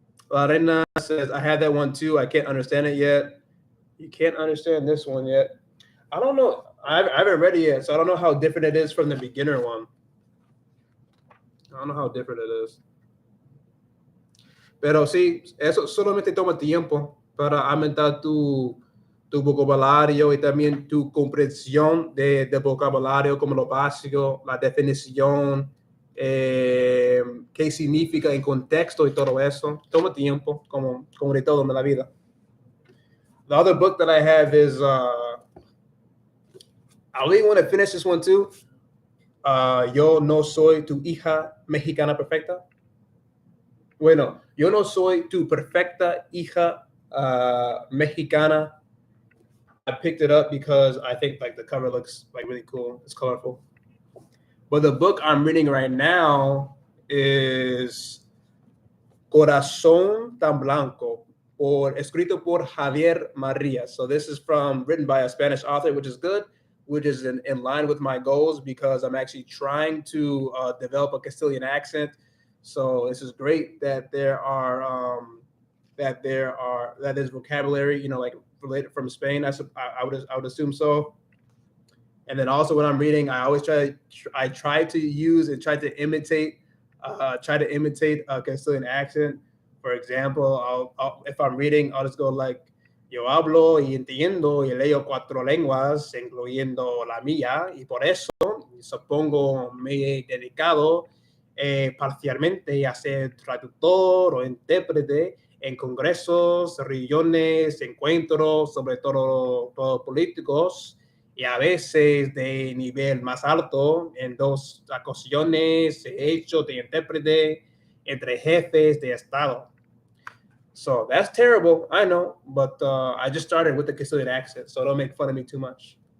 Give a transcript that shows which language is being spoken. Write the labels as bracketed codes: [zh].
[en] Lorena says, I had that one too. I can't understand it yet. You can't understand this one yet. I don't know. I haven't read it yet, so I don't know how different it is from the beginner one. I don't know how different it is. [es] Pero sí, eso solamente toma tiempo para aumentar tu vocabulario y también tu comprensión de vocabulario, como lo básico, la definición, qué significa en contexto y todo eso. Toma tiempo, como de todo en la vida. [en] The other book that I have is, I really want to finish this one too. [es] Yo no soy tu hija mexicana perfecta. Bueno, yo no soy tu perfecta hija mexicana. [en] I picked it up because I think like the cover looks like really cool. It's colorful. But the book I'm reading right now is Corazón tan Blanco, [es] escrito por [en] Javier Maria. So this is written by a Spanish author, which is good, which is in line with my goals because I'm actually trying to develop a Castilian accent. So this is great that there is vocabulary, like related from Spain. I would assume so. And then also when I'm reading, I always try to use and try to imitate a Castilian accent. For example, if I'm reading, I'll just go like, [es] yo hablo y entiendo y leo 4 lenguas, incluyendo la mía, y por eso supongo me he dedicado parcialmente a ser traductor o intérprete en congresos, reuniones, encuentros, sobre todo políticos, y a veces de nivel más alto. En 2 ocasiones he hecho de intérprete entre jefes de Estado. [en] So that's terrible, I know, but I just started with the Castilian accent, so don't make fun of me too much.